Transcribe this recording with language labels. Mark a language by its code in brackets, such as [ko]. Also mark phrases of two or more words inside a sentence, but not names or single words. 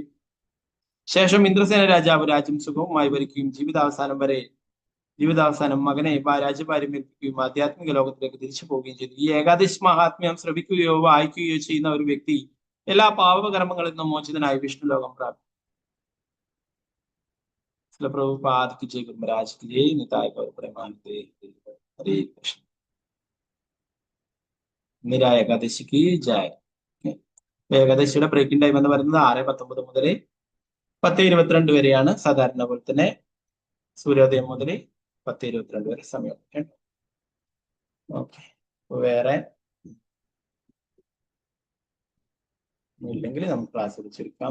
[ml] ശേഷം ഇന്ദ്രസേന രാജാവ് രാജ്യം സുഖവുമായി ഭരിക്കുകയും ജീവിതാവസാനം മകനെ രാജ്യഭാരം ഏൽപ്പിക്കുകയും ആധ്യാത്മിക ലോകത്തിലേക്ക് തിരിച്ചു പോവുകയും ചെയ്തു. ഈ ഏകാദശി മഹാത്മ്യം ശ്രവിക്കുകയോ വായിക്കുകയോ ചെയ്യുന്ന ഒരു വ്യക്തി എല്ലാ പാപകർമ്മങ്ങളിൽ നിന്നും മോചിതനായി വിഷ്ണു ലോകം പ്രാപിക്കും. [hi] പ്രഭുപാദ് की जय, गुरुमहाराज की जय, [bn] নিতাই গৌর প্রেমানন্দে, [hi] हरे कृष्ण। [ml] ഇന്ദിരാ ഏകാദശിക്ക് ജയ. ഏകാദശിയുടെ [en] breaking time [ml] എന്ന് പറയുന്നത് 6:19 മുതൽ 10:22 വരെയാണ്. സാധാരണ പോലെ തന്നെ സൂര്യോദയം മുതൽ 10:22 വരെ സമയം. ഓക്കെ, വേറെ ഇല്ലെങ്കിൽ നമുക്ക് ക്ലാസ് വിളിച്ചെടുക്കാം.